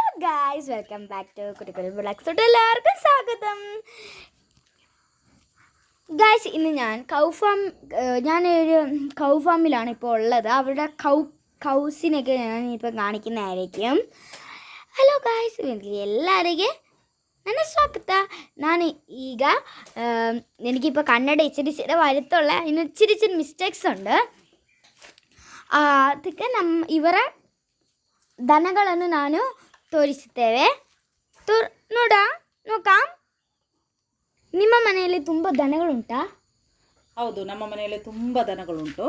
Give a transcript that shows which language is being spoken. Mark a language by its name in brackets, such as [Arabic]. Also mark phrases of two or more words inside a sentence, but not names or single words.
[English] Guys, welcome back to Kuttikkuru blogs. [Malayalam] എല്ലാവർക്കും സ്വാഗതം. ഗായ്സ്, ഇന്ന് ഞാനൊരു കൗ ഫാമിലാണ് ഇപ്പോൾ ഉള്ളത്. അവിടെ കൗസിനൊക്കെ ഞാൻ ഇപ്പോൾ കാണിക്കുന്നതായിരിക്കും. [English] Hello guys, [Kannada] ಎಲ್ಲರಿಗೆ ನನ್ನ ಸ್ವಾಗತ. ನಾನು ಈಗ [Malayalam] എനിക്കിപ്പോൾ ಕನ್ನಡ ഇച്ചിരി വരുത്തുള്ള ഇച്ചിരി ಮಿಸ್ಟೇಕ್ಸ್ ഉണ്ട്. [Kannada] ಅದಕ್ಕೆ ಇವರ ದನಗಳನ್ನು ನಾನು ತೋರಿಸುತ್ತೇವೆ. ನೋಕಾಂ. ನಿಮ್ಮ ಮನೆಯಲ್ಲಿ ತುಂಬ ದನಗಳುಂಟಾ? ಹೌದು, ನಮ್ಮ ಮನೆಯಲ್ಲಿ ತುಂಬ ದನಗಳುಂಟು.